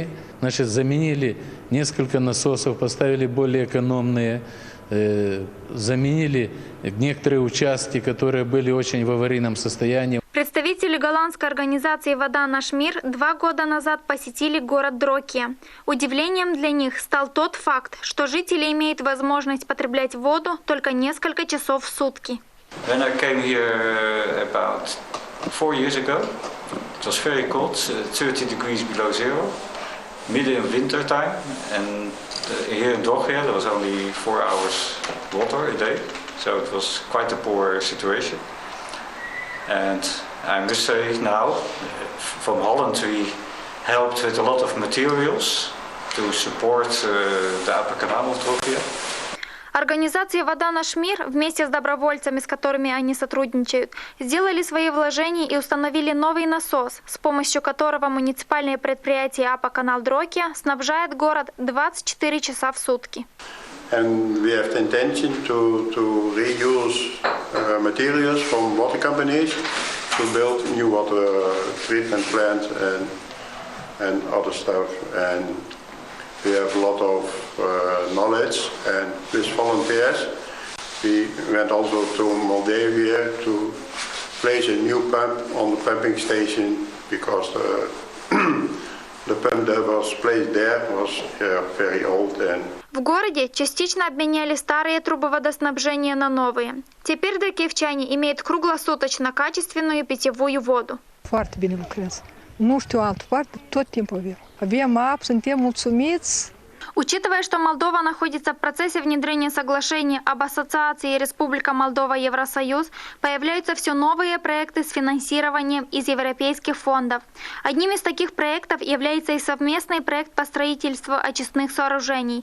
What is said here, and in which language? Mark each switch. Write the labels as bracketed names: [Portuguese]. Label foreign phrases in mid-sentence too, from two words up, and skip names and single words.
[Russian] Значит, заменили несколько насосов, поставили более экономные, заменили некоторые участки, которые были очень в аварийном состоянии. Представители голландской организации «Вода наш мир» 2 года назад посетили город Дрокия. Удивлением для них стал тот факт, что жители имеют возможность потреблять воду только несколько часов в сутки. [English] When I came here about 4 years ago, it was very cold, 30 degrees below zero, middle of winter time, and here in Drogia there was only 4 hours water a day, so it was quite a poor situation. And I must say now, from Holland we helped with a lot of materials to support the upper canal of Drogia. [Russian] Организация «Вода наш мир» вместе с добровольцами, с которыми они сотрудничают, сделали свои вложения и установили новый насос, с помощью которого муниципальное предприятие АПА «Канал Дрокия» снабжает город 24 часа в сутки. [English] And we have the intention to reuse materials from water companies to build new water treatment plants and other stuff. And we have a lot of knowledge, and with volunteers we went also to Moldavia to place a new pump on the pumping station because the pump that was placed there was very old. And [Russian] в городе частично обменяли старые трубы водоснабжения на новые. Теперь дрокиевчане имеют круглосуточно качественную питьевую воду. [Romanian] Foarte bine lucrez. Nu știu alt foarte, tot timpul avem. Avem apă, suntem mulțumiți. [Russian] Учитывая, что Молдова находится в процессе внедрения соглашения об ассоциации Республика Молдова-Евросоюз, появляются все новые проекты с финансированием из европейских фондов. Одним из таких проектов является и совместный проект по строительству очистных сооружений.